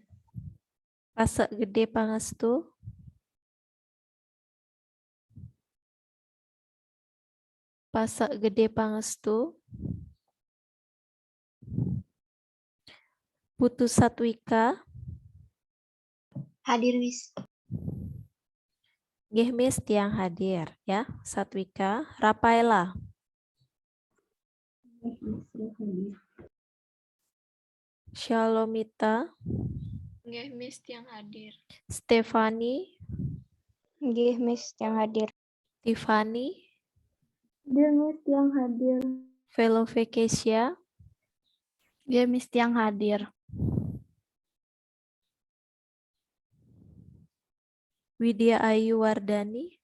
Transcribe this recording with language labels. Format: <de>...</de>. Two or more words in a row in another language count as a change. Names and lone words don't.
<id>Pasak Gede Pangestu. Pasak Gede Pangestu. Putu Satwika. Hadir, Miss. Nggih Miss yang hadir ya. Satwika. Rafaela. Shalomita. Nggih, Miss, yang hadir. Stefani. Nggih, Miss, yang hadir. Tiffany. Dia, Miss, yang hadir. Velovekesia. Dia, Miss, yang hadir. Widya Ayu Wardani.</id>